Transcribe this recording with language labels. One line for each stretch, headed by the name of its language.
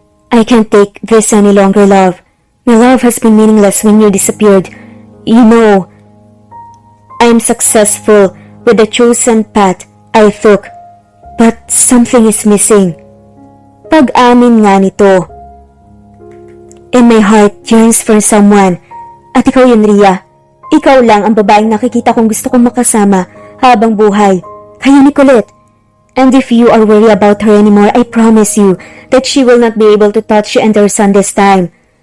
English: I can't take this any longer, love. My love has been meaningless when you disappeared. You know, I'm successful with the chosen path I took, but something is missing.
Filipino: Pag-amin nga nito.
English: And my heart yearns for someone.
Filipino: At ikaw yun, Ria. Ikaw lang ang babaeng nakikita kong gusto kong makasama habang buhay. Kaya ni Colette.
English: And if you are worried about her anymore, I promise you that she will not be able to touch you and her son this time.